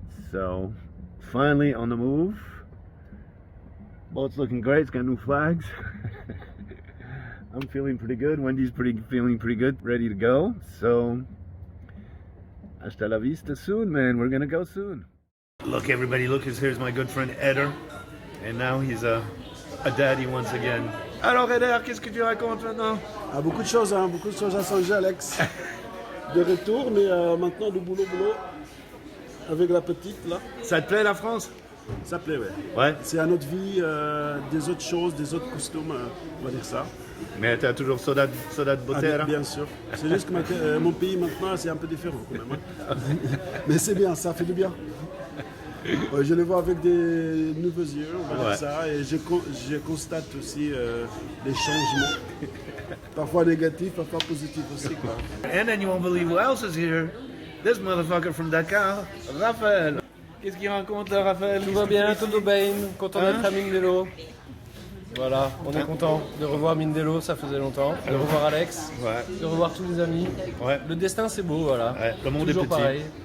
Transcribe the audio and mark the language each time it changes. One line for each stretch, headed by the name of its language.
English: So finally on the move. Boat's looking great, it's got new flags. I'm feeling pretty good. Wendy's feeling pretty good, ready to go. So,
Spanish: hasta la vista
English: soon, man. We're gonna go soon. Look, everybody, look, here's my good friend Eder. And now he's a daddy once again.
French: Alors, Eder, qu'est-ce que tu racontes maintenant? Ah, beaucoup de choses à changer, Alex. De retour, mais maintenant du boulot, avec la petite, là. Ça te plaît, la France? Ça plaît, ouais. Ouais. C'est à notre vie, des autres choses, des autres costumes, on va dire ça. Mais t'as toujours soldat de beauté, là? Bien sûr. C'est juste que mon pays, maintenant, c'est un peu différent, quand même. Hein. Mais c'est bien, ça fait du bien. Ouais, je le vois avec des nouveaux yeux, on va dire ça, et je constate aussi des changements. Parfois négatifs, parfois positifs aussi, quoi.
English: And then you won't believe who else is here. This motherfucker from Dakar, Raphaël.
French: Qu'est-ce qu'il raconte là, Raphaël? Tout va bien, tout va bien, content d'être à Mindelo. Voilà, on est content de revoir Mindelo, ça faisait longtemps, de revoir Alex, de revoir tous les amis. Ouais. Le destin c'est beau, voilà. Ouais, le monde toujours est petit. pareil.